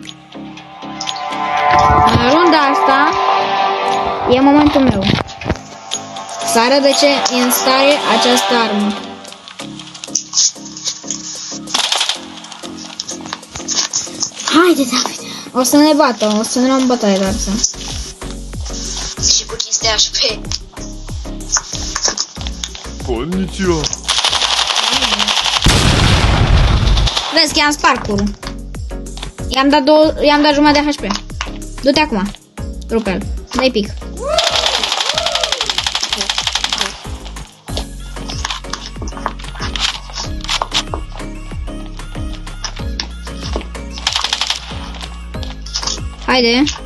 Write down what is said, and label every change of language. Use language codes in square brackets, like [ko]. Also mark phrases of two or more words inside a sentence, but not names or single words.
[ro] În runda asta e momentul meu să arăt de ce e în stare această armă. Haide, David! O să ne bată, o să ne luăm bătaie, Darse. Și cu chestia HP. [ja] こんにちは。 [ro] Vezi că i-am spart curul. I-am dat jumătate de HP. Du-te acum. Rupe-l. Dă-i pic. Haide.